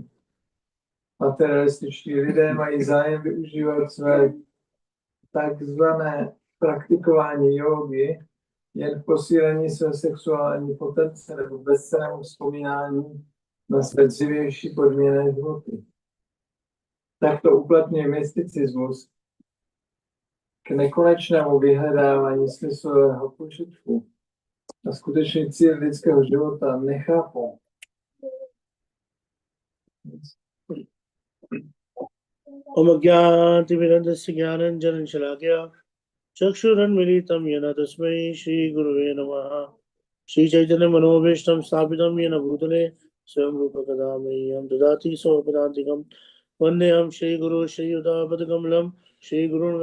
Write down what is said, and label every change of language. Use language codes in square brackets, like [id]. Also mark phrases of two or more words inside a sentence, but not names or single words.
[cs] Materialističtí lidé mají zájem využívat své takzvané praktikování jógy jen k posílení své sexuální potence nebo bezcennému vzpomínání na své dřívější podmíněné životy. Takto uplatňuje mysticismus k nekonečnému vyhledávání smyslového požitku a skutečný cíl lidského života nechápou. [sa] ॐ अज्ञानतिमिरान्धस्य ज्ञानाञ्जन शलाकया चक्षुरुन्मीलितं येन तस्मै श्री गुरवे नमः श्री चैतन्य मनोऽभीष्टं स्थापितं येन भूतले स्वयं रूप कदामह्यं ददाति स्वपदान्तिकम् वन्देऽहं श्री गुरु श्री युक्तपादकमलं श्री गुरून्